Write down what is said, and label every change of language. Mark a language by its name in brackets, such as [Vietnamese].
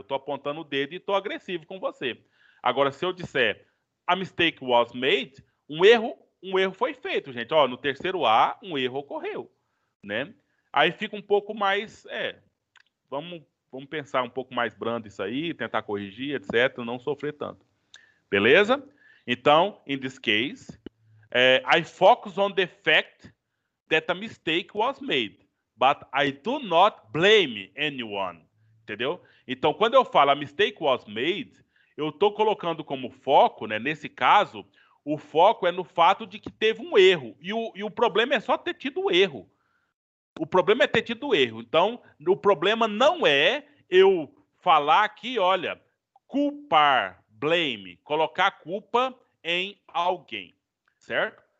[Portuguese] Eu tô apontando o dedo e tô agressivo com você. Agora, se eu disser [English] a mistake was made, [Portuguese] um erro foi feito, gente. Ó, no terceiro A, um erro ocorreu, né? Aí fica um pouco mais, vamos pensar um pouco mais brando isso aí, tentar corrigir, etc, não sofrer tanto. Beleza? Então, [English] in this case, I focus on the fact that a mistake was made, but I do not blame anyone. [Portuguese] Entendeu? Então, quando eu falo [English] a mistake was made, [Portuguese] eu estou colocando como foco, né, nesse caso, o foco é no fato de que teve um erro. E o problema é só ter tido o erro. O problema é ter tido erro. Então, o problema não é eu falar aqui, olha, culpar, blame, colocar a culpa em alguém, certo?